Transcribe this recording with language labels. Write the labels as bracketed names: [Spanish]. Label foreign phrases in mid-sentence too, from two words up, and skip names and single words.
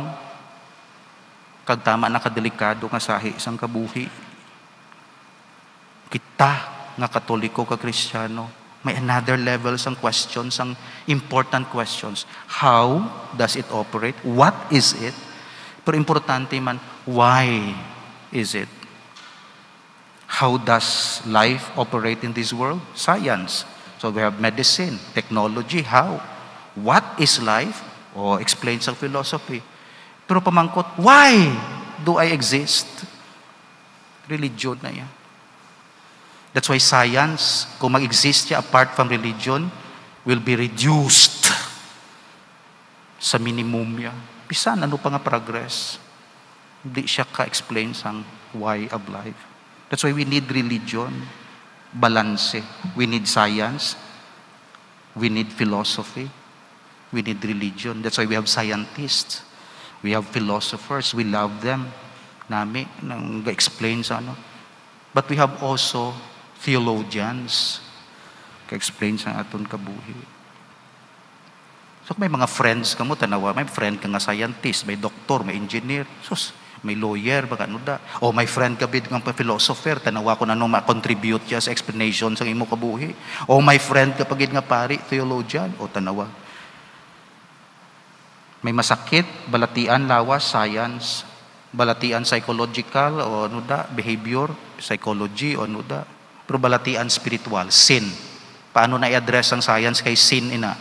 [Hiligaynon] Kag tama na kadelikado nga sahi isang kabuhi. Kita nga Katoliko ka Kristiyano, may [English] another level [Hiligaynon] sang questions, sang [English] important questions. How does it operate? What is it? [Hiligaynon] Pero importante man, [English] why is it? How does life operate in this world? Science. So we have medicine, technology, how? What is life? Explain sa philosophy. [Hiligaynon] Pero pamangkot, [English] why do I exist? [Hiligaynon] Religion na yan. [English] That's why science, [Hiligaynon] kung mag-exist siya [English] apart from religion, will be reduced sa minimum niya. [Hiligaynon] Bisan, ano pa nga progress? Hindi siya ka-explain sang [English] why of life. That's why we need religion, balance. We need science, we need philosophy, we need religion. That's why we have scientists, we have philosophers, we love them. [Hiligaynon] Nami, nang explain sa ano. [English] But we have also theologians, [Hiligaynon] ka-explain sa aton kabuhi. So may mga friends ka mo, tanawa, may friend ka nga scientist, may doktor, may engineer, sus, may lawyer, baka ano da. May friend ka bid ng philosopher, tanawa ko na nung ma-contribute siya sa explanation sa imo kabuhi. May friend ka pagid nga pari, theologian, tanawa. May masakit, balatian, lawas, science, balatian, psychological, ano da, behavior, psychology, ano da. Pero balatian, spiritual, sin. Paano na i-address ang science kay sin ina?